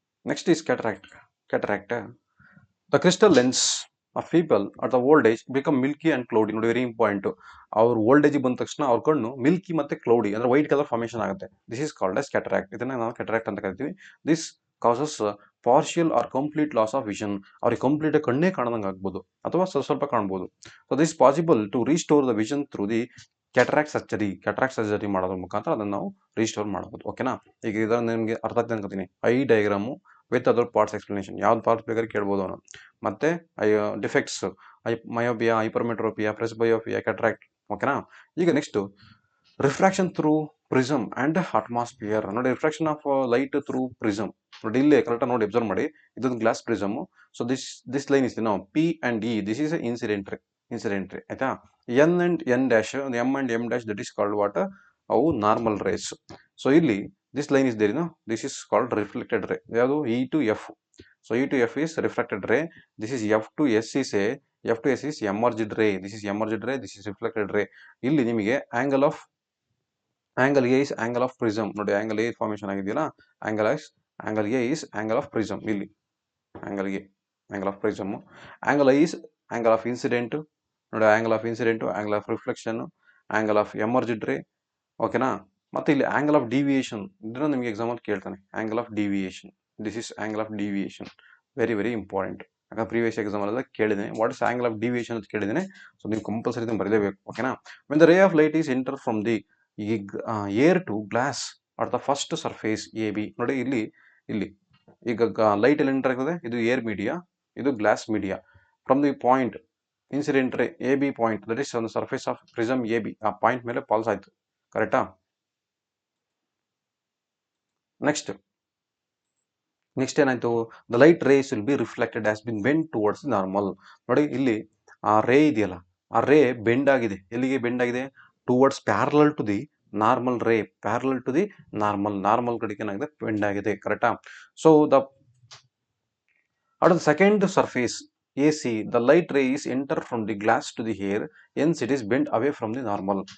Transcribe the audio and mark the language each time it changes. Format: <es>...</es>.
<en>Next is cataract. The crystal lens of people at the old age become milky and cloudy. ನೋಡಿ, very important.</en> <kn>ಅವ್ರ old age ಬಂದ ತಕ್ಷಣ ಅವ್ರ ಕಣ್ಣು Milky ಮತ್ತೆ ಕ್ಲೌಡಿ ಅಂದ್ರೆ ವೈಟ್ ಕಲರ್ ಫಾರ್ಮೇಶನ್ ಆಗುತ್ತೆ.</kn> <en>This is called as cataract.</en> <kn>ಇದನ್ನ ನಾವು cataract ಅಂತ ಕರಿತೀವಿ.</kn> <en>This causes partial or complete loss of vision.</en> <kn>ಅವ್ರಿಗೆ ಕಂಪ್ಲೀಟ್ ಕಣ್ಣೇ ಕಾಣದಂಗೆ ಆಗ್ಬೋದು ಅಥವಾ ಸ್ವಲ್ಪ ಕಾಣ್ಬೋದು.</kn> <en>so this possible to restore the vision through the cataract surgery</en> <kn>ಮಾಡೋದ್ರ ಮುಖಾಂತರ ಅದನ್ನ ನಾವು ರೀಸ್ಟೋರ್ ಮಾಡಬಹುದು. ಓಕೆನಾ. ಈಗ ಇದನ್ನ ನಿಮಗೆ ಅರ್ಥ ಆಗ್ತದೆ ಅನ್ಕೋತೀನಿ.</kn> <en>eye diagram with other parts explanation,</en> <kn>ಯಾವ್ದು ಪಾರ್ಟ್ಸ್ ಬೇಕಾದ್ರೆ ಕೇಳ್ಬೋದು ಅವನು. ಮತ್ತೆ ಡಿಫೆಕ್ಟ್ಸ್, ಮಯೋಪಿಯಾ, ಹೈಪರ್ಮೆಟ್ರೋಪಿಯಾ, ಪ್ರೆಸ್ಬಯೋಪಿಯಾ, ಕ್ಯಾಟ್ರಾಕ್ಟ್. ಓಕೆನಾ.</kn> <en>ಈಗ next refraction through prism and atmosphere.</en> <kn>ನೋಡಿ,</kn> <en>Refraction of light through prism.</en> <kn>ನೋಡಿ, ಇಲ್ಲಿ ಕರೆಕ್ಟ್ ನೋಡಿ ಅಬ್ಸರ್ವ್ ಮಾಡಿ, ಇದೊಂದು glass prism.</kn> <en>So this line is ನಾವು P and E, this is incident ray, ಆಯ್ತಾ. N and N dash, M and M dash, that is called what, ಅವು normal rays. ಸೊ ಇಲ್ಲಿ this line is there, this is called reflected ray. ಯಾವುದು E to F. So E to F is refracted ray. This is F to S is a F2S is emerged ray. This is emerged ray. This is reflected ray. ಇಲ್ಲಿ ನಿಮಗೆ angle A is angle of prism. ನೋಡಿ angle A formation ಆಗಿದೆಯಲ್ಲ, angle A is angle of prism. ಇಲ್ಲಿ angle A angle of prism. Angle I is angle of incident. ನೋಡಿ angle of incident, angle of reflection, angle of emerged ray.</en> <kn>ಓಕೆನಾ. ಮತ್ತೆ ಇಲ್ಲಿ angle of deviation ಇದನ್ನ ನಿಮಗೆ example ಕೇಳ್ತಾನೆ.</kn> <en>Angle of deviation, this is angle of deviation, very very important.</en> <kn>ಯಾಕಂದ್ರೆ previous exam ಎಲ್ಲ ಕೇಳಿದ್ದೇನೆ, what is angle of deviation ಅಂತ ಕೇಳಿದ್ದೇನೆ. ಸೊ ನೀವು ಕಂಪಲ್ಸರಿ ಬರಲೇಬೇಕು. ಓಕೆನಾ.</kn> <en>When the ray of light is enter from the air to glass or the first surface A B.</en> <kn>ನೋಡಿ ಇಲ್ಲಿ ಈಗ ಲೈಟ್ ಎಲ್ಲಿ ಎಂಟರ್ ಆಗ್ತದೆ, ಇದು ಏರ್ ಮೀಡಿಯಾ, ಇದು glass media.</kn> <en>from the point incident ray A B point, that is on the surface of prism A B,</en> <kn>ಆ point ಮೇಲೆ ಪಾಲ್ಸ್ ಆಯ್ತು.</kn> <en>ಕರೆಕ್ಟಾ. ನೆಕ್ಸ್ಟ್ ಏನಾಯ್ತು, the light rays will be reflected as been bend towards normal.</en> <kn>ನೋಡಿ ಇಲ್ಲಿ ಆ ರೇ ಇದೆಯಲ್ಲ, ಆ ರೇ ಬೆಂಡ್ ಆಗಿದೆ. ಎಲ್ಲಿಗೆ ಬೆಂಡ್ ಆಗಿದೆ, towards parallel to the normal ರೇ, ಪ್ಯಾರಲಲ್ ಟು ದಿ ನಾರ್ಮಲ್ ಕಡೆಗೆ ಏನಾಗಿದೆ, ಬೆಂಡ್ ಆಗಿದೆ. ಕರೆಕ್ಟಾ.</kn> <en>So the second surface AC, the light ray is enter from the glass to the air, hence it is bent away from the normal.</en>